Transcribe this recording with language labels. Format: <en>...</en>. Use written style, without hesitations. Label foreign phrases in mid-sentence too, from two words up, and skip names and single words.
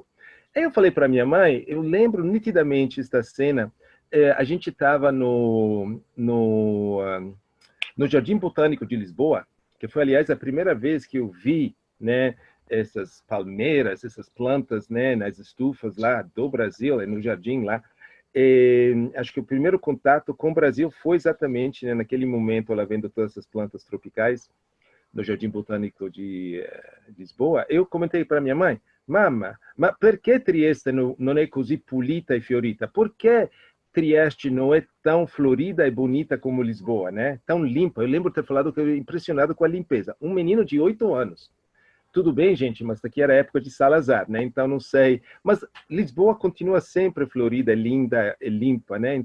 <pt>Aí eu falei para minha mãe, eu lembro nitidamente esta cena, a gente estava no Jardim Botânico de Lisboa, que foi, aliás, a primeira vez que eu vi, né, essas palmeiras, essas plantas, né, nas estufas lá do Brasil, no jardim lá. Acho que o primeiro contato com o Brasil foi exatamente, né, naquele momento, lá vendo todas essas plantas tropicais no Jardim Botânico de Lisboa. Eu comentei para minha mãe,</pt> <it>mamma, ma perché Trieste</it> <pt>não é</pt> <it>così pulita e fiorita?</it> <pt>Por que Trieste não é tão florida e bonita como Lisboa, né? Tão limpa. Eu lembro de ter falado que eu era impressionado com a limpeza. Um menino de 8 anos. Tudo bem, gente, mas aqui era a época de Salazar, né? Então, não sei. Mas Lisboa continua sempre florida, linda e limpa, né?</pt>